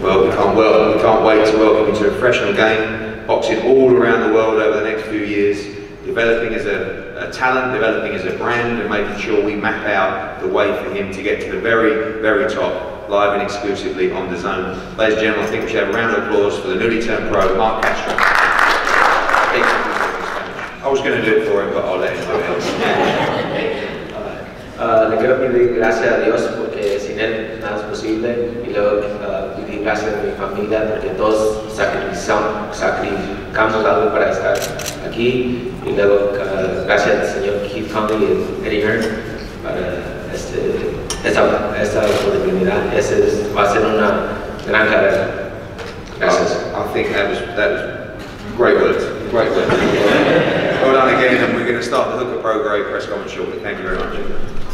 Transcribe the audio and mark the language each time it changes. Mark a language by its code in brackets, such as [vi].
[en] Well, we can't wait to welcome you to a professional game, boxing all around the world over the next few years, developing as a talent, developing as a brand, and making sure we map out the way for him to get to the very, very top, live and exclusively on DAZN. Ladies and gentlemen, I think we should have a round of applause for the newly turned pro, Marc Castro. I was going to do it for him, but I'll let him do it. [es] Le quiero pedir gracias a Dios porque sin Él nada es posible, y luego pedir gracias a mi familia porque todos sacrificamos algo para estar aquí, y luego gracias al señor Keith Conley y Eddie Hearn para esta oportunidad. Va a ser una gran carrera. Gracias. [en] I think that was great words. Great words. Well done again, and we're going to start the Hooker Pro Grade press conference shortly. Thank you very much.